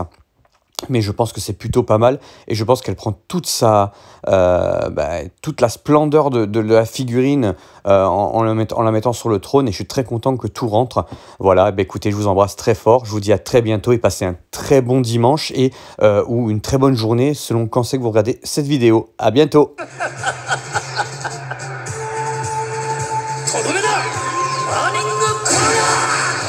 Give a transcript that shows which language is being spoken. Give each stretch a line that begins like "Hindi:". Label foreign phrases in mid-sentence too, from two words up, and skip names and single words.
French: Mais je pense que c'est plutôt pas mal et je pense qu'elle prend toute la splendeur de la figurine en la mettant sur le trône et je suis très content que tout rentre. Voilà, écoutez, je vous embrasse très fort, je vous dis à très bientôt et passez un très bon dimanche ou une très bonne journée selon quand c'est que vous regardez cette vidéo. À bientôt.
Japanese: Toどめだ！ラーニングコーナー